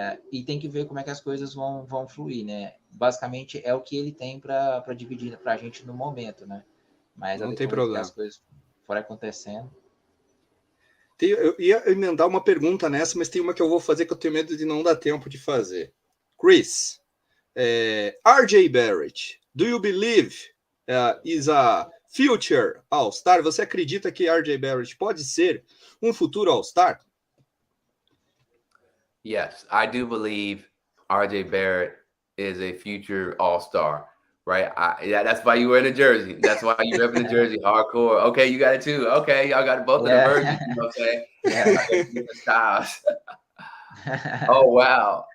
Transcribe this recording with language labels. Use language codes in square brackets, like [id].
[pt] E tem que ver como é que as coisas vão fluir, né? Basicamente é o que ele tem para dividir para a gente no momento, né? Mas não tem problema. As coisas forem acontecendo. Eu ia emendar uma pergunta nessa, mas tem uma que eu vou fazer que eu tenho medo de não dar tempo de fazer. [en] Chris, RJ Barrett, do you believe is a future All-Star? [pt] Você acredita que RJ Barrett pode ser um futuro All-Star? [en] Yes, I do believe RJ Barrett is a future All-Star, right? That's why you wear the jersey. That's why you rep the jersey hardcore. Okay, you got it too. Okay, y'all got both of the versions. You know what I'm saying? Yeah, different styles. Oh wow.